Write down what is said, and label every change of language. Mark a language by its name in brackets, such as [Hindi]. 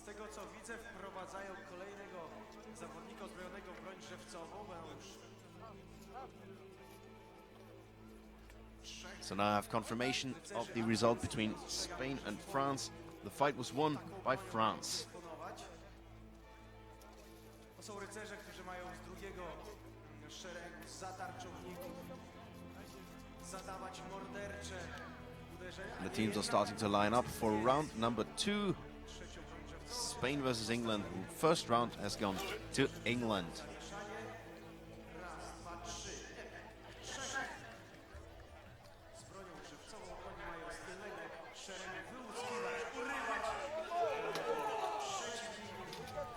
[Polish] co widzę, wprowadzają kolejnego zawodnika uzbrojonego w broń żywcową. Będą już [English] So now I have confirmation of the result between Spain and France. The fight was won by France. [Polish] To są rycerze, którzy mają z drugiego szeregu zatarczowników zadawać mordercze uderzenia. [English] The teams are starting to line up for round number 2. Spain versus England. First round has gone to England. [Polish] Raz, dwa, trzy, trzech. Z bronią żywcową oni mają z tylnego szeregu wyłuskiwać, urywać przeciwników.